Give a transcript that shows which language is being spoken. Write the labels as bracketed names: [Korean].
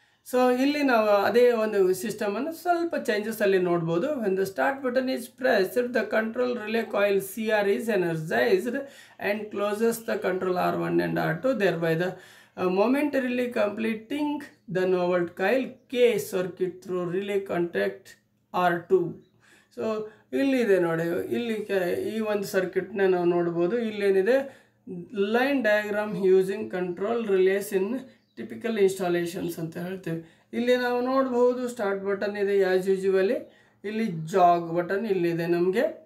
[Kannada] So ಇಲ್ಲಿ ನಾವು ಅದೇ ಒಂದು ಸಿಸ್ಟಮನ್ನು ಸ್ವಲ್ಪ ಚೇಂಜಸ್ ಅಲ್ಲಿ ನೋಡ್ಬೋದು. [English] when the start button is pressed, the control relay coil CR is energized and closes the control R1 and R2, thereby the momentarily completing the novel coil K circuit through relay contact R2. [Kannada] So ಇಲ್ಲಿದೆ ನೋಡಿ, ಇಲ್ಲಿ ಈ ಒಂದು ಸರ್ಕ್ಯೂಟ್ನ ನಾವು ನೋಡ್ಬೋದು. ಇಲ್ಲೇನಿದೆ, [English] line diagram using control relays in typical installations [Kannada] ಅಂತ ಹೇಳ್ತೀವಿ. ಇಲ್ಲಿ ನಾವು ನೋಡ್ಬೋದು ಸ್ಟಾರ್ಟ್ ಬಟನ್ ಇದೆ [English] As usually. [Kannada] ಇಲ್ಲಿ ಜಾಗ್ ಬಟನ್ ಇಲ್ಲಿದೆ ನಮಗೆ.